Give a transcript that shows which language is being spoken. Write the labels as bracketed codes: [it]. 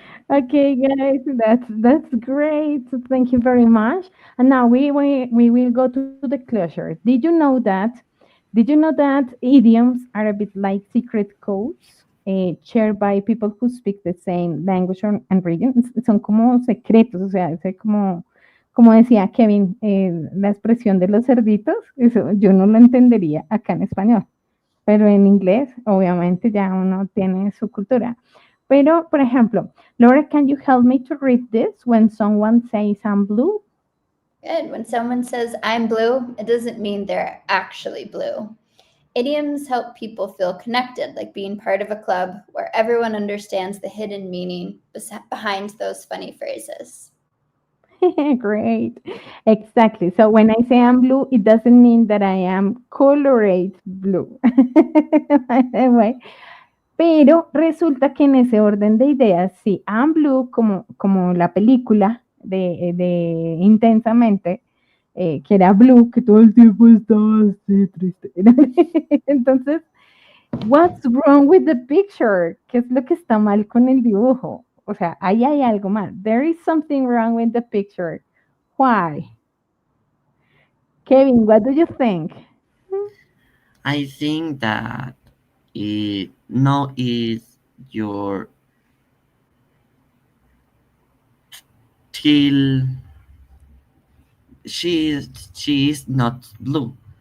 [en] Okay, guys, that's great. So thank you very much. And now we will go to the closure. Did you know that idioms are a bit like secret codes shared by people who speak the same language and region? [es] Son como secretos, o sea, como decía Kevin, la expresión de los cerditos, eso yo no lo entendería acá en español, pero en inglés, obviamente, ya uno tiene su cultura. Pero, por ejemplo, [en] Laura, can you help me to read this when someone says I'm blue? Good. When someone says I'm blue, it doesn't mean they're actually blue. Idioms help people feel connected, like being part of a club where everyone understands the hidden meaning behind those funny phrases. Great. Exactly. So when I say I'm blue, it doesn't mean that I am colored blue. By the way. [es] Pero resulta que en ese orden de ideas, sí, [en] I'm blue, [es] como la película de Intensamente, que era blue, que todo el tiempo estaba así triste. [en] Entonces, what's wrong with the picture? [es] ¿Qué es lo que está mal con el dibujo? O sea, ahí hay algo mal. [en] There is something wrong with the picture. Why? Kevin, what do you think? I think that it no is your till she is not blue.